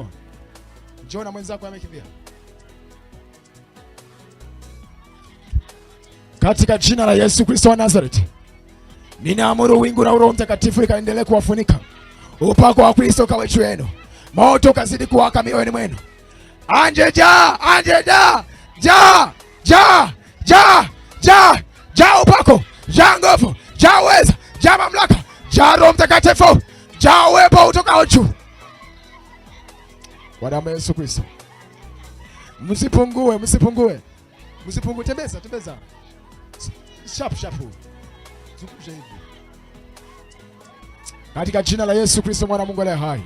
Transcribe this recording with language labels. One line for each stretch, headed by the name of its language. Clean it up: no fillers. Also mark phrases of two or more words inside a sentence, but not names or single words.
Swahili: Njoo na mwenzako amekimbia. Katika jina la Yesu Kristo wa Nazareti. Ninaamuru wingu la Roho Mtakatifu likaendelee kuwafunika. Upako wa Kristo kawe juu yenu. Moto kazidi kuwaka mioyoni mwenu. Anje ja, anje ja, ja, ja, ja, ja, ja upako, ja nguvu, ja uweza, ja mamlaka, ja Roho Mtakatifu, ja uwepo utokao juu. Kwa damu ya Yesu Kristo. Msipungue, msipungue. Msipungue, tembeza, tembeza. Sharp. Zungusha hivi. Katika jina la Yesu Kristo mwana Mungu aliye hai.